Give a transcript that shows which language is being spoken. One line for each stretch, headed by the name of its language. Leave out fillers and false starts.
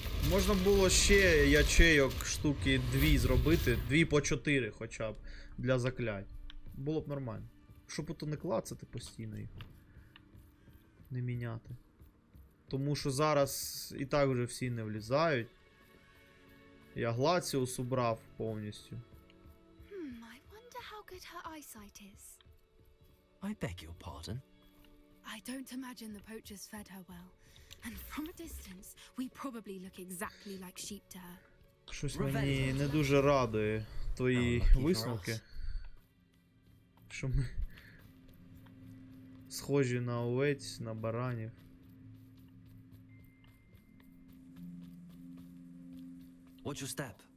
Ukrainian: Можна було ще ячейок штуки 2 зробити, 2 по 4 хоча б, для заклять. Було б нормально. Щоб ото не клацати постійно їх. Не міняти. Тому що зараз і так вже всі не влізають. Я Глаціус убрав повністю.
English: I wonder how good her eyesight is. I beg your pardon. I don't imagine the poachers fed her well. And from a distance, we probably look exactly like sheep to her.
Ukrainian: Щось мені не дуже радує твої висновки. Що ми схожі на овець, на баранів.
English: Watch your step.